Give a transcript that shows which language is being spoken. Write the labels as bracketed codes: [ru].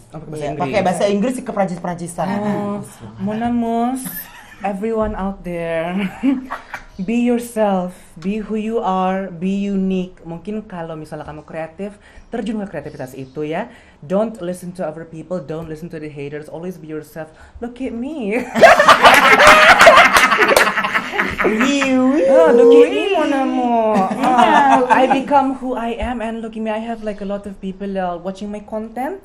[id] Pakai bahasa Inggris ke Perancis-Peransisan. [fr] Mon amour, [en] everyone out there, be yourself, be who you are, be unique. [id] Mungkin kalau misalnya kamu kreatif, terjun ke kreativitas itu ya. [en] Don't listen to other people, don't listen to the haters, always be yourself. Look at me. Look at me, [fr] mon amour. [en] I become who I am, and look at me, I have like a lot of people watching my content.